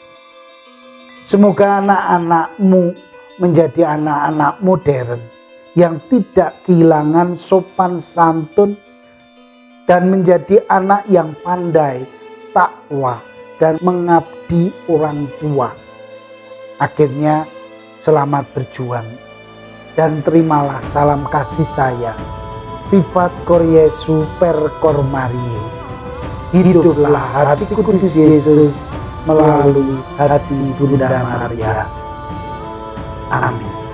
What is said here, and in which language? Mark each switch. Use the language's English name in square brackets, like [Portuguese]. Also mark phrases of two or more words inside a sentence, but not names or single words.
[Indonesian] Semoga anak-anakmu menjadi anak-anak modern yang tidak kehilangan sopan santun dan menjadi anak yang pandai, takwa, dan mengabdi orang tua. Akhirnya selamat berjuang dan terimalah salam kasih saya. [Latin] Vivat cor Jesu per cor Mariae. [Indonesian] Hiduplah hati kudus Yesus melalui hati Bunda Maria. Amin.